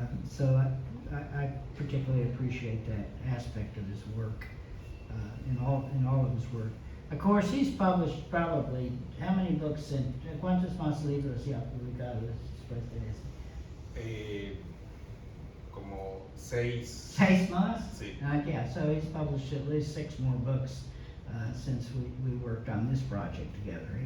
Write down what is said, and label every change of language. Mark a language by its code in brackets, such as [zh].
[en] So I particularly appreciate that aspect of his work, in all of his work. Of course, he's published probably, how many books in, [es] ¿cuántos más libros ya publicados después de eso? Como 6. 6 más? Sí. [en] Yeah, so he's published at least 6 more books since we worked on this project together.